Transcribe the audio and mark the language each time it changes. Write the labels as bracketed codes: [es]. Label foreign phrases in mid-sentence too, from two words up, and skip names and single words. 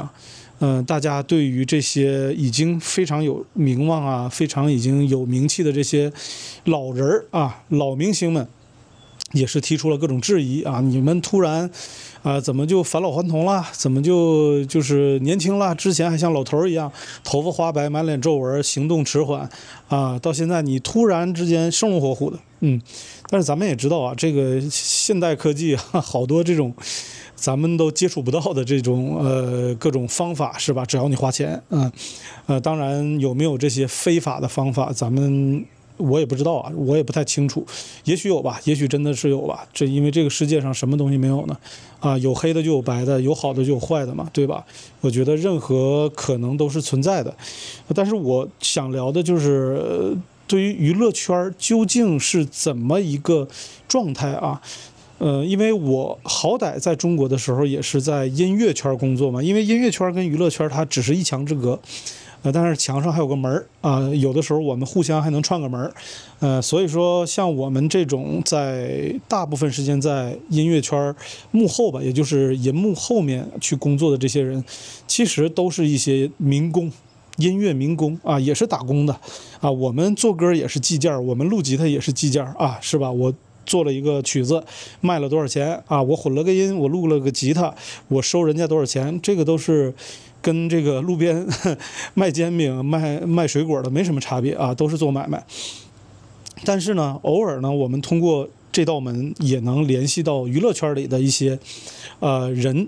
[zh] 大家對於這些已經非常有名望啊，非常已經有名氣的這些老人啊，老明星們，也是提出了各種質疑啊！你們突然怎麼就返老還童了？怎麼就是年輕了？之前還像老頭一樣，頭髮花白，滿臉皺紋，行動遲緩啊！到現在你突然之間生龍活虎的，但是咱們也知道啊，這個現代科技好多這種。咱們都接觸不到的這種各種方法，是吧？只要你花錢，當然有沒有這些非法的方法，我也不知道啊，我也不太清楚，也許有吧，也許真的是有吧。因為這個世界上什麼東西沒有呢？有黑的就有白的，有好的就有壞的嘛，對吧？我覺得任何可能都是存在的，但是我想聊的就是對於娛樂圈究竟是怎麼一個狀態啊？因為我好歹在中國的時候也是在音樂圈工作嘛，因為音樂圈跟娛樂圈它只是一牆之隔，但是牆上還有個門啊，有的時候我們互相還能串個門，所以說像我們這種在大部分時間在音樂圈幕後吧，也就是銀幕後面去工作的這些人，其實都是一些民工。音樂民工啊，也是打工的啊，我們做歌也是計件，我們錄吉他也是計件啊，是吧？我做了一個曲子，賣了多少錢啊？我混了個音，我錄了個吉他，我收人家多少錢？這個都是跟這個路邊賣煎餅、賣水果的沒什麼差別啊，都是做買賣。但是呢，偶爾呢，我們通過這道門也能聯繫到娛樂圈裡的一些人。